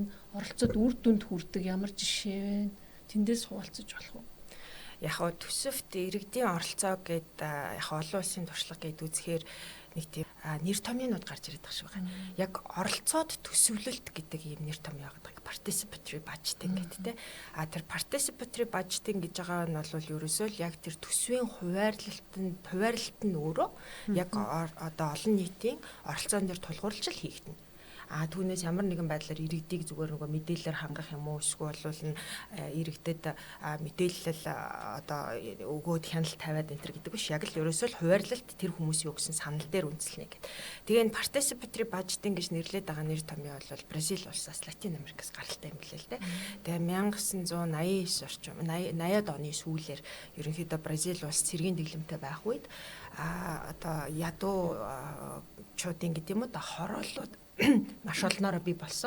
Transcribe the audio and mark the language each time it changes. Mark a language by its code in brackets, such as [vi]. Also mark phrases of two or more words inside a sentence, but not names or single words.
[mn] Оролцоод үр дүнд хүрдэг ямар жишээ байна? Тэндээс хуваалцаж болох уу? Яг хоо төсөвт иргэдийн оролцоо гээд яг олон улсын туршлага гээд үзэхээр нэг тийм нэр томьёонууд гарч ирээд байгаа шүү байгаа. Яг оролцоод төсөвлөлт гэдэг ийм нэр томьёо байгаа. [en] Participatory budgeting [mn] гэдэг те. Тэр [en] participatory budgeting [mn] гэж байгаа нь бол ерөөсөө л яг тэр төсвийн хуваарлалт нь өөрөө яг одоо олон нийтийн оролцоон дээр тулгуурлаж л хийгдэнэ. Түүнээс ямар нэгэн байдлаар иргэдийг зүгээр нөгөө мэдээлэлээр хангах юм уу эсвэл нь иргэдэд мэдээлэл одоо өгөөд хяналт тавиад энэ төр гэдэг биш. Яг л ерөөсөө л хуваарлалт тэр хүмүүсийн өгсөн санал дээр үндэслэнэ гэдэг. Тэгээ энэ [en] participatory budgeting [mn] гэж нэрлэдэг байгаа нэр томьёо бол Бразил улсаас Латин Америкаас гаралтай юм билээ л дээ. Тэгээ 1989 орчим 80-аад оны сүүлээр ерөнхийдөө Бразил улс цэргийн дэглэмтэй байх үед одоо ядуу чуудын гэдэг юм уу да хороолууд маш олноороо бий болсон.